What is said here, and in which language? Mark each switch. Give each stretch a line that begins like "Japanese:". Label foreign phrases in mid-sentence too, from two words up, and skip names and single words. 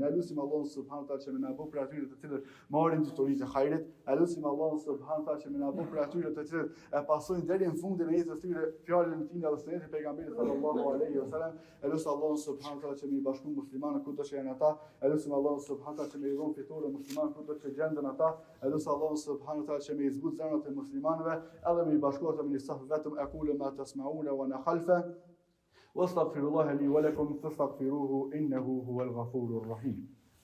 Albanian: Ne lutim Allahun
Arabic: سبحانه تعالى
Albanian: që më na bëj për atyre të cilët marrin detyritë e hajrit, ne lutim Allahun
Arabic: سبحانه تعالى
Albanian: që më na bëj për atyre të cilët e pasojnë deri në fundin e jetës tyre fjalën e tij dhe sunetin e pejgamberit
Arabic: صلى الله عليه وسلم.
Albanian: Ne lutim Allahun
Arabic: سبحانه تعالى
Albanian: që më i bashkon muslimanët kudo që janë ata, ne lutim Allahun
Arabic: سبحانه تعالى
Albanian: që më i dhon fitore muslimanë kudo që gjenden ata, ne lutim Allahun
Arabic: سبحانه تعالى
Albanian: që më i zbut zemrat e muslimanëve, edhe me i bashkohet me një saf vetëm
Arabic: أقول ما تسمعون وأنا خلف واستغفر الله لي ولكم فاستغفروه إنه هو الغفور الرحيم.